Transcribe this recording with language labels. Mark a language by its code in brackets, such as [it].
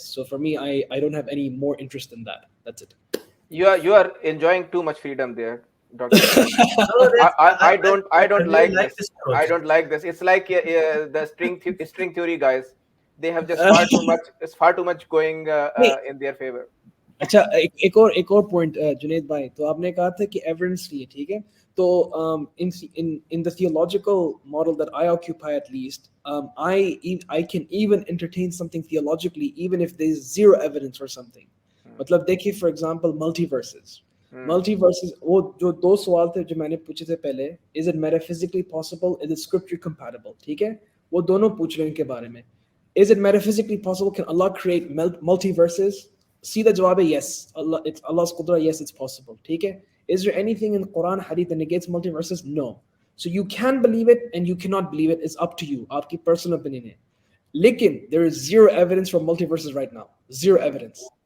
[en] So for me, I don't have any more interest in that. That's it. You are enjoying too much freedom there, Doctor. I don't like this. I don't like this. It's like the string theory guys. They have just far too much going in their favor. [hi] अच्छा, एक और point, Junaid भाई, तो आपने कहा था कि evidence नहीं है, ठीक है? तो [en] in the theological model that I occupy, at least, I can even entertain something theologically even if there is zero evidence for something. [hi] मतलब देखिए, [en] for example, multiverses. [hi] Multiverses, वो जो दो सवाल थे जो मैंने पूछे थे पहले, [en] is it metaphysically possible? Is it scripture compatible? [hi] ठीक है? वो दोनों पूछ रहे हैं इनके बारे में. [en] Is it metaphysically possible? Can Allah create multiverses? See the jawab, yes. It's Allah's qudra, yes, it's possible. [hi] ठीक है? [en] Is there anything in Quran, Hadith that negates multiverses? No. So you can believe it and you cannot believe it. It's up to you. [hi] आपकी personal opinion है. [en] लेकिन there is zero evidence for multiverses right now. Zero evidence.